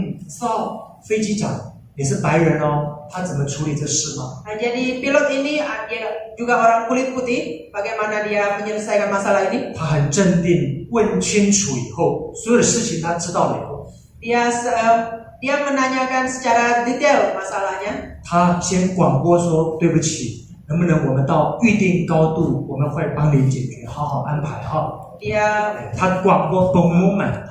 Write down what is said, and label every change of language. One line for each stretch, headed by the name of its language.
Chinese: 知道飞机长也是白人他怎么处理这事吗？
Indonesian: Jadi pilot ini dia juga orang kulit putih. Bagaimana dia menyelesaikan masalah ini?
Chinese: 他很镇定，问清楚以后，所有的事情他知道了以后，
Indonesian: Dia menanyakan secara detail masalahnya.
Chinese: 他先广播说：“对不起，能不能我们到预定高度，我们会帮你解决，好好安排他广播 pengumuman，